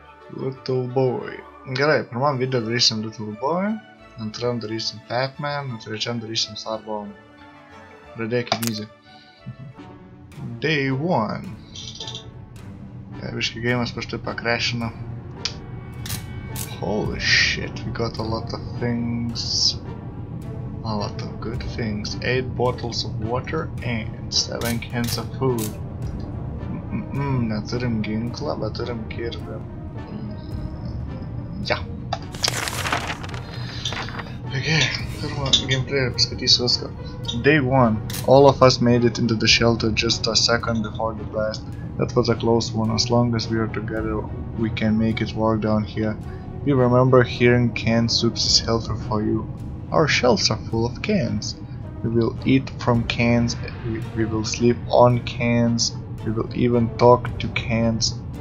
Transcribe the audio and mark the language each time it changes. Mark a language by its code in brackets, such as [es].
[lt] Little boy. Gerai, pirmam video darysim Little boy, antram darysim Batman, trečiam darysim Sarbo. Pradėkim easy. [en] Day 1. [lt] Biškai geimas prieš tai pakrešino. [en] Holy shit, we got a lot of things. A lot of good things. 8 bottles of water and 7 cans of food. [lt] Neturim ginklą, bet turim kirvį. Ja. Okay, pirmą gameplay paskaitysiu viską. [en] Day 1. All of us made it into the shelter just a second before the blast. That was a close one. As long as we are together, we can make it work down here. We remember hearing canned soups is healthy for you. Our shelves are full of cans. We will eat from cans, we will sleep on cans, we will even talk to cans.